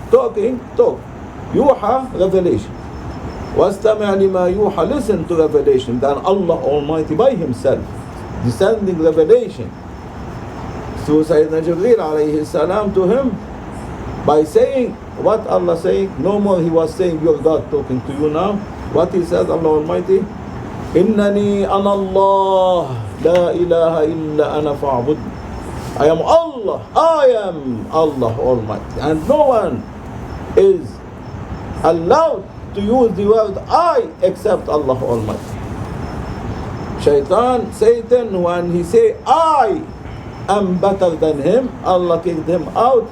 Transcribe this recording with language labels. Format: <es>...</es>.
<en>Talking, talk. Yuha, revelation. وَاسْتَمِعْ لِمَا يُوحَى. Listen to revelation. Then Allah Almighty by Himself, descending revelation through Sayyidina Jibreel alayhi salam to him, by saying what Allah saying. No more He was saying, your God talking to you now.</en> <ar>What He says, Allah Almighty, إِنَّنِي أَنَا اللَّهُ لَا إِلَهَ إِلَّا أَنَا فَاعْبُدْ.</ar> <en>I am Allah, I am Allah Almighty. And no one is allowed to use the word I except Allah Almighty. Satan, when he say I am better than him, Allah kicked him out.</en>